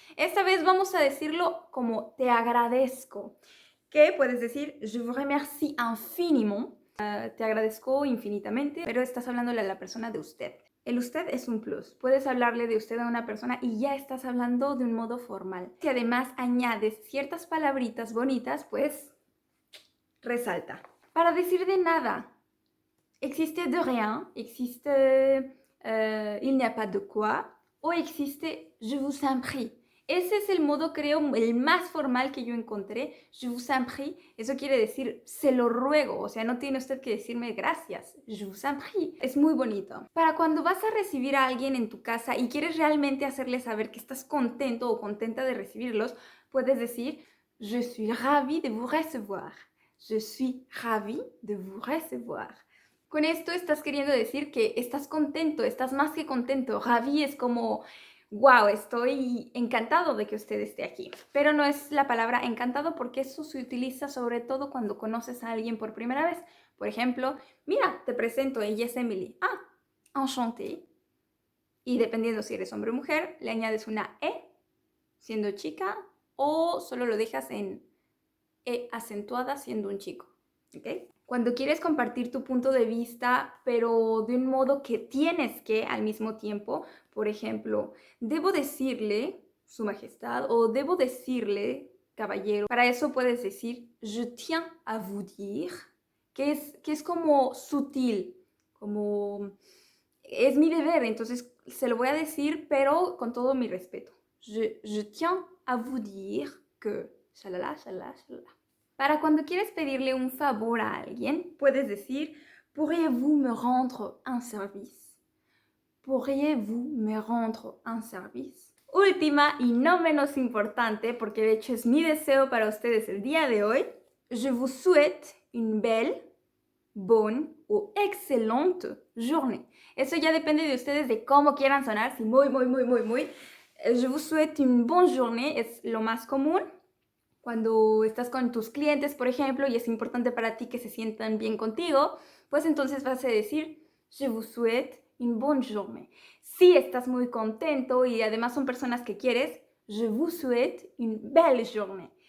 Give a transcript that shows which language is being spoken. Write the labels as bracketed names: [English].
[Spanish] Esta vez vamos a decirlo como te agradezco, que puedes decir [French] je vous remercie infiniment. [Spanish] Te agradezco infinitamente, pero estás hablándole a la persona de usted. El usted es un plus. Puedes hablarle de usted a una persona y ya estás hablando de un modo formal. Si además añades ciertas palabritas bonitas, pues resalta. Para decir de nada, existe [French] de rien, [Spanish] existe [French] il n'y a pas de quoi, [Spanish] o existe [French] je vous en prie. [Spanish] Ese es el modo, creo, el más formal que yo encontré. [French] Je vous en prie. [Spanish] Eso quiere decir, se lo ruego. O sea, no tiene usted que decirme gracias. [French] Je vous en prie. [Spanish] Es muy bonito. Para cuando vas a recibir a alguien en tu casa y quieres realmente hacerle saber que estás contento o contenta de recibirlos, puedes decir, [French] je suis ravie de vous recevoir. Je suis ravie de vous recevoir. [Spanish] Con esto estás queriendo decir que estás contento, estás más que contento. Ravi es como, wow, estoy encantado de que usted esté aquí. Pero no es la palabra encantado porque eso se utiliza sobre todo cuando conoces a alguien por primera vez. Por ejemplo, mira, te presento, ella es Emily. Ah, enchantée. Y dependiendo si eres hombre o mujer, le añades una E, siendo chica, o solo lo dejas en E acentuada siendo un chico. ¿Ok? Cuando quieres compartir tu punto de vista, pero de un modo que tienes que al mismo tiempo, por ejemplo, debo decirle, Su Majestad, o debo decirle, caballero. Para eso puedes decir, [French] je tiens à vous dire, [Spanish] que es como sutil, como es mi deber, entonces se lo voy a decir, pero con todo mi respeto. [French] Je tiens à vous dire que, shalala, shalala, shalala. [Spanish] Para cuando quieres pedirle un favor a alguien, puedes decir, [French] ¿pourriez-vous me rendre un service? ¿Pourriez-vous me rendre un service? [Spanish] Última y no menos importante, porque de hecho es mi deseo para ustedes el día de hoy, [French] je vous souhaite une belle, bonne o excellente journée. [Spanish] Eso ya depende de ustedes de cómo quieran sonar, si muy. [French] Je vous souhaite une bonne journée es lo más común. [Spanish] Cuando estás con tus clientes, por ejemplo, y es importante para ti que se sientan bien contigo, pues entonces vas a decir, [French] je vous souhaite une bonne journée. [Spanish] Si estás muy contento y además son personas que quieres, [French] je vous souhaite une belle journée.